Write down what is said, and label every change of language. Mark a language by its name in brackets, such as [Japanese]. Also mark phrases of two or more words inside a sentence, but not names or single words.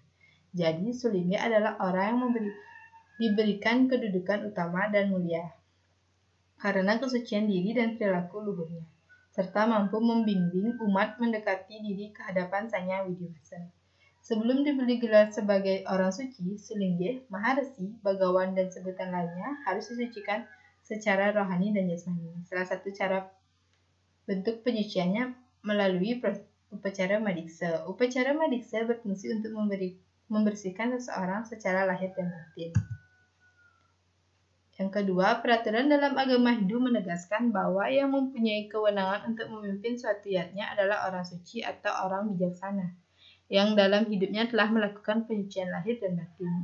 [Indonesian] Jadi, Sulingge adalah orang yang diberikan kedudukan utama dan mulia karena kesucian diri dan perilaku luhurnya, serta mampu membimbing umat mendekati diri ke hadapan Sang Yang Widiwasa. Sebelum diberi gelar sebagai orang suci, Sulingge, Maharesi, Bagawan, dan sebutan lainnya harus disucikan secara rohani dan jasmani. Salah satu cara bentuk penyuciannya melalui upacara madiksa. Upacara madiksa berfungsi untuk membersihkan seseorang secara lahir dan batin. Yang kedua, peraturan dalam agama Hindu menegaskan bahwa yang mempunyai kewenangan untuk memimpin suatu yatnya adalah orang suci atau orang bijaksana, yang dalam hidupnya telah melakukan penyucian lahir dan batin.